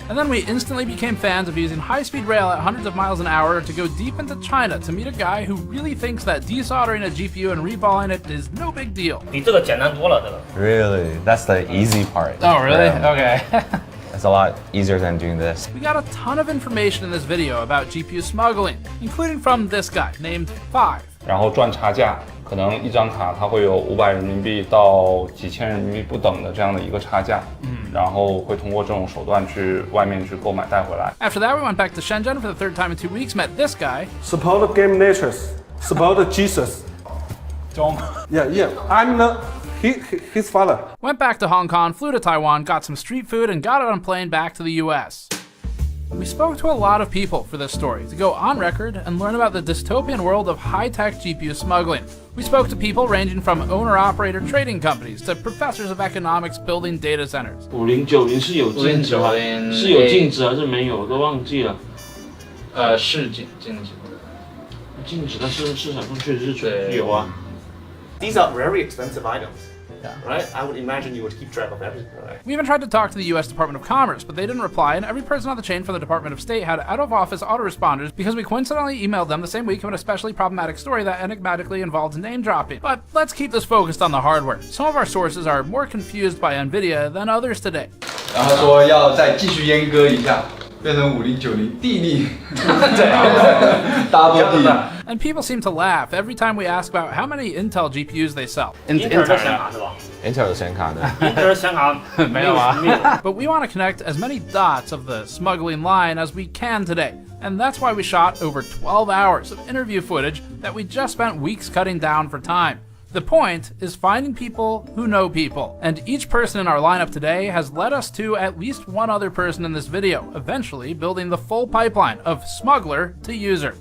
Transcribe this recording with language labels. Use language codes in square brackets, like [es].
[en] And then we instantly became fans of using high-speed rail at hundreds of miles an hour to go deep into China to meet a guy who really thinks that desoldering a GPU and reballing it is no big deal. [zh] 比这个简单多了，这个。 [en] Really? That's the easy part. Oh, really? Yeah. Okay. It's a lot easier than doing this. We got a ton of information in this video about GPU smuggling, including from this guy named Five. [zh] 然后赚差价，可能一张卡它会有500人民币到几千人民币不等的这样的一个差价，然后会通过这种手段去外面去购买带回来。 [en] After that, we went back to Shenzhen for the 3rd time in 2 weeks, met this guy. Support GamersNexus. It's about Jesus. Yeah. I'm his father. Went back to Hong Kong, flew to Taiwan, got some street food, and got on a plane back to the US. We spoke to a lot of people for this story to go on record and learn about the dystopian world of high-tech GPU smuggling. We spoke to people ranging from owner-operator trading companies to professors of economics building data centers. [zh] 5090是有禁止吗？是有禁止还是没有？我都忘记了。是禁止。禁止，但是市场上确实是有啊。 [en] These are very expensive items. Right? I would imagine you would keep track of everything, right? We even tried to talk to the U.S. Department of Commerce, but they didn't reply, and every person on the chain from the Department of State had out-of-office autoresponders because we coincidentally emailed them the same week of an especially problematic story that enigmatically involved name-dropping. But let's keep this focused on the hardware. Some of our sources are more confused by NVIDIA than others today. [zh] 然后说要再继续阉割一下，变成5090地利，对，double 地。 [en] And people seem to laugh every time we ask about how many Intel GPUs they sell. [zh] Intel 的显卡是吧 Intel 的显卡呢？？Intel 显卡没有啊。 [en] But we want to connect as many dots of the smuggling line as we can today. And that's why we shot over 12 hours of interview footage that we just spent weeks cutting down for time. The point is finding people who know people, and each person in our lineup today has led us to at least one other person in this video, eventually building the full pipeline of smuggler to user.